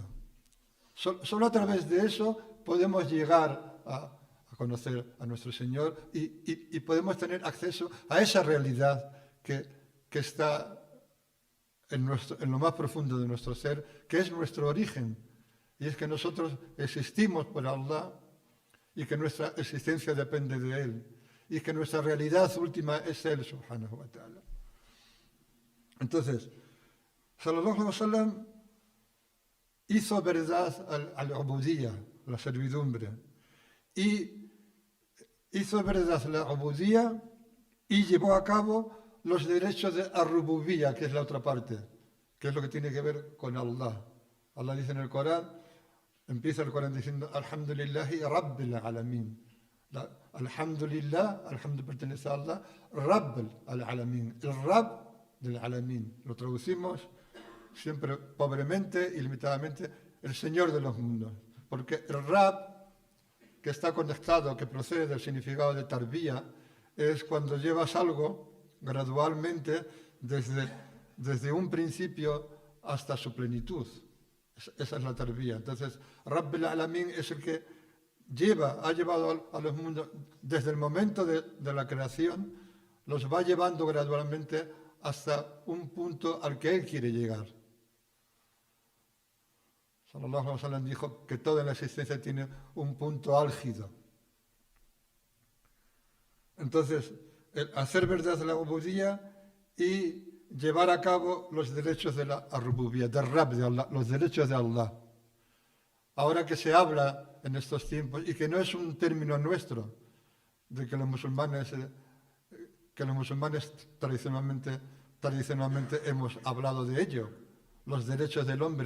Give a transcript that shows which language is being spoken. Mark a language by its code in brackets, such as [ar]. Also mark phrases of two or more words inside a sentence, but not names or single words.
[es] Solo a través de eso podemos llegar a conocer a nuestro Señor y podemos tener acceso a esa realidad que está en lo más profundo de nuestro ser, que es nuestro origen. Y es que nosotros existimos por Allah y que nuestra existencia depende de Él y que nuestra realidad última es Él, [ar] سبحانه وتعالى. [es] Entonces, [ar] صلى الله عليه وسلم [es] hizo verdad al-ubudiyya, la servidumbre, y hizo verdad la ubudiyya y llevó a cabo los derechos de ar-rububiyya, que es la otra parte, que es lo que tiene que ver con Allah. Allah dice en el Corán, empieza el Corán diciendo [ar] الحمد لله رب العالمين. [es] Alhamdulillah, alhamdu pertenece a Allah, [ar] رب العالمين, [es] el Rab del Alamin. Lo traducimos siempre pobremente y limitadamente, el Señor de los mundos. Porque el Rab, que está conectado, que procede del significado de tarbía, es cuando llevas algo gradualmente desde un principio hasta su plenitud. Esa es la tarbía. Entonces, [ar] رب العالمين [es] es el que ha llevado a los mundos desde el momento de la creación, los va llevando gradualmente hasta un punto al que Él quiere llegar. [ar] صلى الله عليه وسلم [es] dijo que toda la existencia tiene un punto álgido. Entonces, hacer verdad la ubudiyya y llevar a cabo los derechos de la rububiyya, del Rab de Allah, los derechos de Allah. Ahora que se habla en estos tiempos, y que no es un término nuestro, de que los musulmanes tradicionalmente hemos hablado de ello, los derechos del hombre.